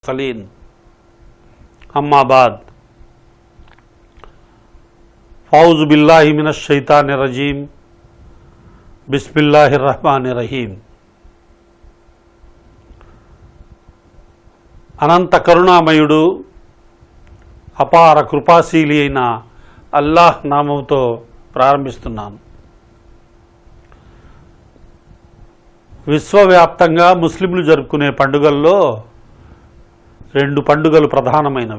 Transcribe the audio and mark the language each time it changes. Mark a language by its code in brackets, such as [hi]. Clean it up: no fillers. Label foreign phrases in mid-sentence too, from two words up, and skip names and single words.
[ar] خلين أما بعد فأعوذ بالله من الشيطان الرجيم بسم الله الرحمن الرحيم. [te] అనంత కరుణామయుడు అపార కృపాశీలి అయిన అల్లాహ్ నామంతో ప్రారంభిస్తున్నాను. విశ్వవ్యాప్తంగా ముస్లింలు జరుపుకునే పండుగల్లో రెండు పండుగలు ప్రధానమైనవి.